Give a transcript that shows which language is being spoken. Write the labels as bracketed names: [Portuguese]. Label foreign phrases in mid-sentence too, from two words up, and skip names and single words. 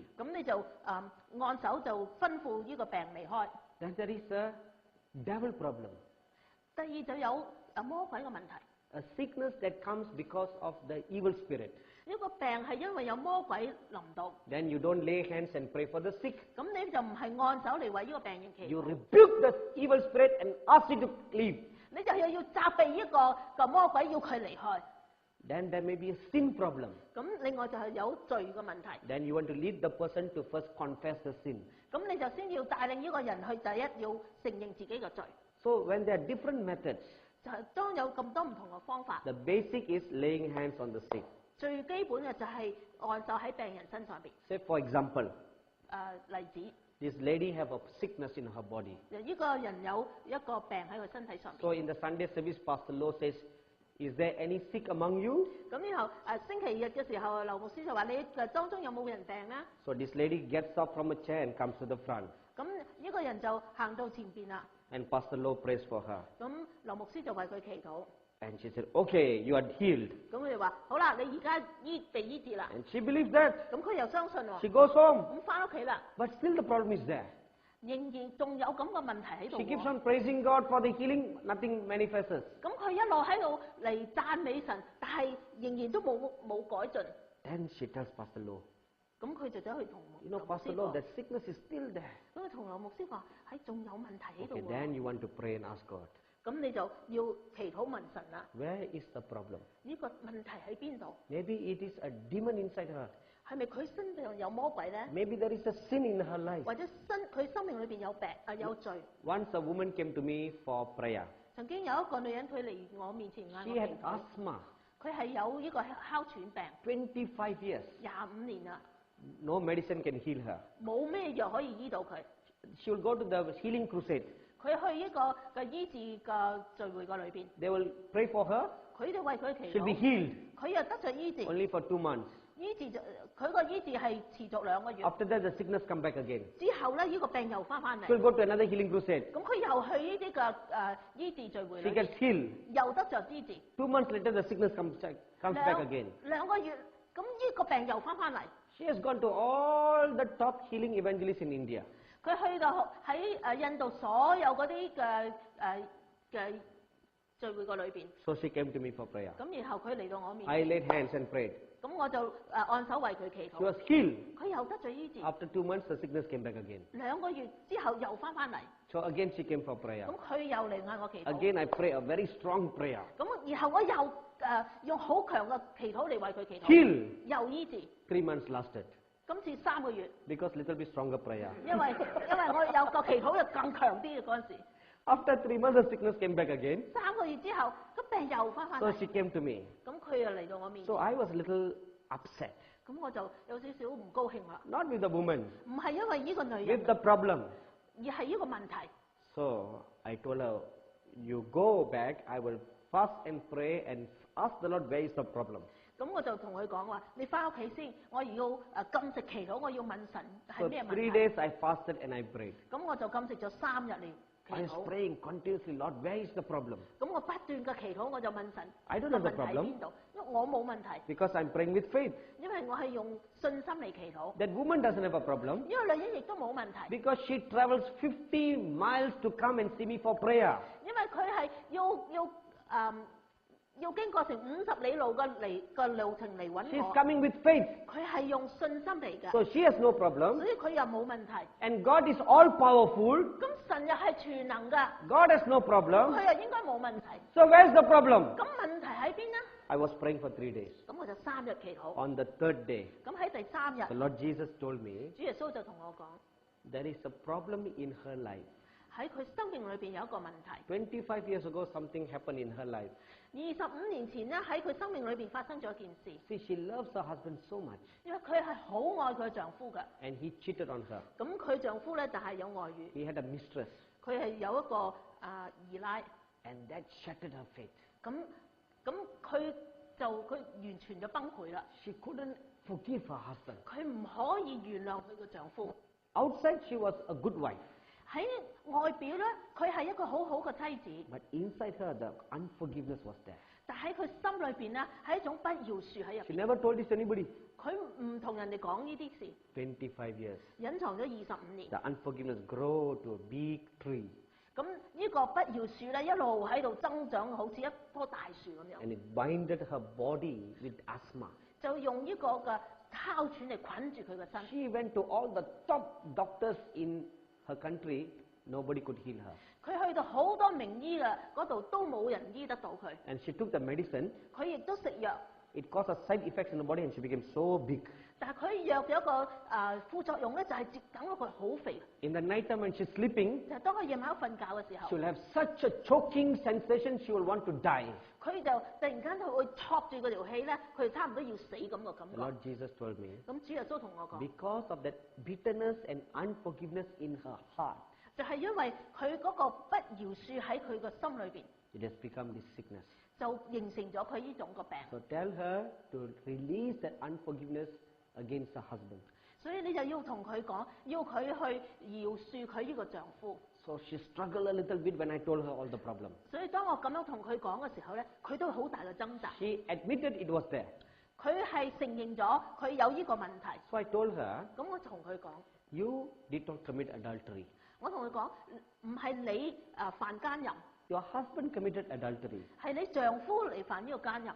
[Cantonese] 咁你就按手就吩咐呢個病離開。 [English] Then there is a devil problem. [Cantonese] 第二就有魔鬼嘅問題， [English] A sickness that comes because of the evil spirit. [Cantonese] 呢個病係因為有魔鬼臨到， [English] Then you don't lay hands and pray for the sick. [Cantonese] 咁你就唔係按手嚟為呢個病人祈 [English] You [Cantonese] 禱， [English] rebuke the evil spirit and ask it to leave. [Cantonese] 你就要責備呢個魔鬼，要佢離開。 [English] Then there may be a sin problem. [Cantonese] 咁另外就係有罪嘅問題， [English] Then you want to lead the person to first confess the sin. [Cantonese] 咁你就先要帶領呢個人去第一要承認自己嘅罪。 [English] So when there are different methods, [Cantonese] 就係當有咁多唔同嘅方法， [English] the basic is laying hands on the sick. [Cantonese] 最基本嘅就係按手喺病人身上邊。 [English] Say for example, [Cantonese] 例子， [English] this lady have a sickness in her body. [Cantonese] 呢個人有一個病喺佢身體上邊。 [English] So in the Sunday service, Pastor Low says, is there any sick among you? [Cantonese] 咁然後星期日嘅時候，劉牧師就話：你當中有冇人病啊？ [English] So this lady gets up from a chair and comes to the front. [Cantonese] 咁呢個人就行到前邊啦。 [English] And Pastor Low prays for her. [Cantonese] 咁劉牧師就為佢祈禱。 [English] And she said, okay, you are healed. [Cantonese] 咁佢就話：好啦，你而家被醫治啦。 [English] And she believes that. [Cantonese] 咁佢又相信喎。 [English] She goes home. [Cantonese] 咁翻屋企啦， [English] But still the problem is there. [Cantonese] 仍然仲有咁嘅問題喺度 [English] She keeps [Cantonese] 喎。 [English] on praising God for the healing, nothing manifests. [Cantonese] 咁佢一路喺度嚟讚美神，但係仍然都冇改進。 [English] Then she tells Pastor Low, [Cantonese] 咁佢就走去同 [English] you [Cantonese] 劉 [English] know, [Cantonese] 牧 [English] Pastor [Cantonese] 師 [English] Low, [Cantonese] 講。 [English] that sickness is still there. [Cantonese] 咁佢同劉牧師話：仲有問題喺度 [English] Okay, [Cantonese] 喎。 [English] then you want to pray and ask God, [Cantonese] 咁你就要祈禱問神啦。 [English] where is the problem? [Cantonese] 呢個問題喺邊度？ [English] Maybe it is a demon inside her. [Cantonese] 係咪佢身上有魔鬼咧？ [English] Maybe there is a sin in her life. [Cantonese] 或者佢生命裏邊有病有罪？ [English] Once a woman came to me for prayer. [Cantonese] 曾經有一個女人佢嚟我面前嗌 [English] She [Cantonese] 我 [English] had [Cantonese] 祈禱， [English] asthma, [Cantonese] 佢係有呢個哮喘病， [English] 25 years. [Cantonese] 25年啦， [English] No medicine can heal her. [Cantonese] 冇咩藥可以醫到佢。 [English] She will go to the healing crusade. [Cantonese] 佢去呢個嘅醫治嘅聚會個裏邊， [English] They will pray for her. [Cantonese] 佢哋為佢祈 [English] She'll be [Cantonese] 禱， [English] healed [Cantonese] 佢又得咗醫治。 [English] only for 2 months. [Cantonese] 醫治就佢個醫治係持續2個月， [English] After that, the sickness come back again. [Cantonese] 之後咧呢個病又翻返 [English] She will [Cantonese] 嚟， [English] go to another healing crusade. [Cantonese] 咁佢又去呢啲嘅醫治聚會 [English] She [Cantonese] 裏 [English] gets [Cantonese] 邊， [English] healed. [Cantonese] 又得咗醫治。 [English] 2 months later, the sickness comes back again. [Cantonese] 兩個月，咁呢個病又翻返嚟。 [English] She has gone to all the top healing evangelists in India. [Cantonese] 佢去到喺印度所有嗰啲嘅聚會個裏邊， [English] So she came to me for prayer. [Cantonese] 咁然後佢嚟到我面 [English] I [Cantonese] 前， [English] laid hands and prayed. [Cantonese] 咁我就按手為佢祈 [English] She [Cantonese] 禱， [English] was healed. [Cantonese] 佢又得咗醫治。 [English] After 2 months, the sickness came back again. [Cantonese] 2 個月之後又翻嚟， [English] So again she came for prayer. [Cantonese] 咁佢又嚟嗌我祈禱。 [English] Again I pray a very strong prayer. [Cantonese] 咁然後我又用好強嘅祈禱嚟為佢祈禱， [English] Heal. [Cantonese] 又醫治。 [English] 3 months lasted [Cantonese] 今次3個月， [English] because little bit stronger prayer. [Cantonese] 因為我有個祈禱又更強啲嘅嗰陣時。 [English] After 3 months, the sickness came back again. [Cantonese] 3 個月之後，個病又翻 [English] So [Cantonese] 嚟， [English] she came to me. [Cantonese] 咁佢又嚟到我面 [English] So [Cantonese] 前， [English] I was a little upset. [Cantonese] 咁我就有少少唔高興啦。 [English] Not with the woman, [Cantonese] 唔係因為呢個女 [English] with [Cantonese] 人， [English] the problem. [Cantonese] 而係呢個問題。 [English] So I told her, you go back, I will fast and pray and ask the Lord where is the problem. [Cantonese] 咁我就同佢講話：你翻屋企先，我要禁食祈禱，我要問神 [English] So [Cantonese] 係咩 [English] 3 [Cantonese] 問題。 [English] days I fasted and I prayed. [Cantonese] 咁我就禁食咗3日嚟 [English] I [Cantonese] 祈 [English] was [Cantonese] 禱。 [English] praying continuously, Lord, where is the problem? [Cantonese] 咁我不斷嘅祈禱，我就問神 [English] I don't [Cantonese] 個 [English] have the [Cantonese] 問題喺 [English] problem [Cantonese] 邊度？因為我冇問題， [English] Because I'm praying with faith. [Cantonese] 因為我係用信心嚟祈禱。 [English] That woman doesn't have a problem [Cantonese] 呢個女人亦都冇問題， [English] because she travels 50 miles to come and see me for prayer. [Cantonese] 因為佢係要經過成50里路嘅路程嚟揾 [English] She's [Cantonese] 我， [English] coming with faith. [Cantonese] 佢係用信心嚟㗎， [English] So she has no problem. [Cantonese] 所以佢又冇問題。 [English] And God is all powerful. [Cantonese] 咁神又係全能㗎， [English] God has no [Cantonese] 咁 [English] problem. [Cantonese] 佢又應該冇問題。 [English] So where's the problem? [Cantonese] 咁問題喺邊呢？ [English] I was praying for 3 days. [Cantonese] 咁我就3日祈禱。 [English] On the 3rd day, [Cantonese] 咁喺第3 [English] the [Cantonese] 日， [English] Lord Jesus told me [Cantonese] 主耶穌就同我講， [English] there is a problem in her life. [Cantonese] 喺佢生命裏邊有一個問題。 [English] 25 years ago, something happened in her life. [Cantonese] 25 年前咧，喺佢生命裏邊發生咗一件事， [English] See, she loves her husband so much, [Cantonese] 因為佢係好愛佢丈夫㗎。 [English] and he cheated on her. [Cantonese] 咁佢丈夫咧就係有外遇， [English] He had a mistress, [Cantonese] 佢係有一個姨奶。 [English] and that shattered her faith. [Cantonese] 咁佢完全就崩潰啦。 [English] She couldn't forgive her husband. [Cantonese] 佢唔可以原諒佢個丈夫。 [English] Outside, she was a good wife, [Cantonese] 喺外表咧，佢係一個好好嘅妻子， [English] but inside her, the unforgiveness was there. [Cantonese] 但喺佢心裏邊咧係一種不饒恕喺入 [English] She [Cantonese] 邊。 [English] never told this to anybody. [Cantonese] 佢唔同人哋講呢啲事， [English] 25 years. [Cantonese] 隱藏咗25年。 [English] The unforgiveness grew to a big tree, [Cantonese] 咁呢個不饒恕咧一路喺度增長，好似一棵大樹咁樣， [English] and it binded her body with asthma. [Cantonese] 就用呢個嘅哮喘嚟捆住佢嘅身。 [English] She went to all the top doctors in her country. Nobody could heal her. [Cantonese] 佢去到好多名醫嘅嗰度都冇人醫得到佢， [English] And she took the medicine. [Cantonese] 佢亦都食藥， [English] It caused a side effects in the body, and she became so big. [Cantonese] 但係佢藥有一個副作用咧，就係等到佢好肥。 [English] In the night time when she's sleeping, [Cantonese] 就係當佢夜晚瞓覺嘅時 [English] she [Cantonese] 候， [English] will have such a choking sensation, she will want to die. [Cantonese] 佢就突然間佢會戳住嗰條氣咧，佢差唔多要死咁嘅感 [English] The [Cantonese] 覺。 [English] Lord Jesus told me, [Cantonese] 咁主耶穌同我講， [English] because of that bitterness and unforgiveness in her heart, [Cantonese] 就係因為佢嗰個不饒恕喺佢個心裏邊， [English] it has become this sickness. [Cantonese] 就形成咗佢呢種個病。 [English] So tell her to release that unforgiveness against her husband. [Cantonese] 所以你就要同佢講，要佢去饒恕佢呢個丈夫。 [English] So she struggled a little bit when I told her all the problem. [Cantonese] 所以當我咁樣同佢講嘅時候咧，佢都好大嘅掙扎。 [English] She admitted it was there. [Cantonese] 佢係承認咗佢有呢個問題。 [English] So I told her, [Cantonese] 咁我同佢講， [English] you did not commit adultery. [Cantonese] 我同佢講，唔係你犯奸淫， [English] Your husband committed adultery. [Cantonese] 係你丈夫嚟犯呢個奸淫。